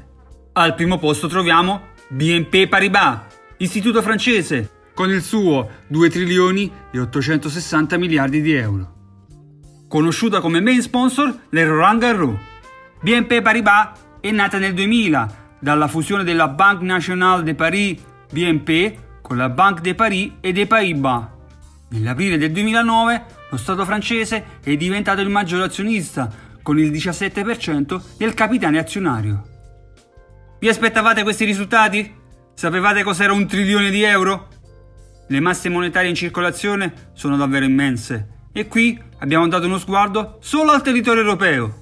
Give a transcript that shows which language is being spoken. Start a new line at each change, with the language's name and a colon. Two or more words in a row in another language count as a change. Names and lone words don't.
Italian: Al primo posto troviamo BNP Paribas, istituto francese, con il suo 2 trilioni e 860 miliardi di euro. Conosciuta come
English: main sponsor
Italian: le Roland Garros. BNP Paribas è nata nel 2000 dalla fusione della Banque Nationale de Paris BNP con la Banque de Paris e des Pays-Bas. Nell'aprile del 2009 lo Stato francese è diventato il maggior azionista con il 17% del capitale azionario. Vi aspettavate questi risultati? Sapevate cos'era 1 trilione di euro? Le masse monetarie in circolazione sono davvero immense e qui abbiamo dato uno sguardo solo al territorio europeo.